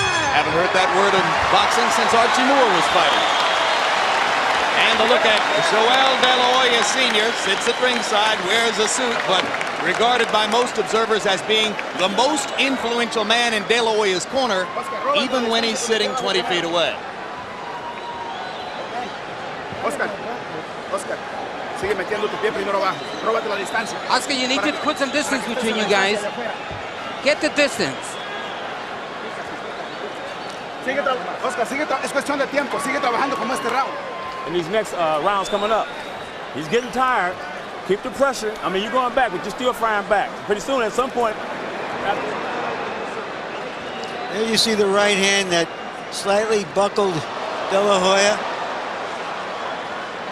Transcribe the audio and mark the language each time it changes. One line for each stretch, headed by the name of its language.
English: Haven't heard that word in boxing since Archie Moore was fighting. And a look at Joel De La Hoya Sr. sits at ringside, wears a suit, but regarded by most observers as being the most influential man in De La Hoya's corner, even when he's sitting 20 feet away.
Spanish: Oscar, sigue metiendo tu pie primero abajo. Róbate la distancia.
English: Oscar, you need to put some distance between you guys. Get the distance.
Spanish: Oscar, es cuestión de tiempo. Sigue trabajando como este round.
English: In these next rounds coming up, he's getting tired. Keep the pressure. I mean, you're going back, but you're still flying back. Pretty soon, at some point. There you see the right hand that slightly buckled De La Hoya.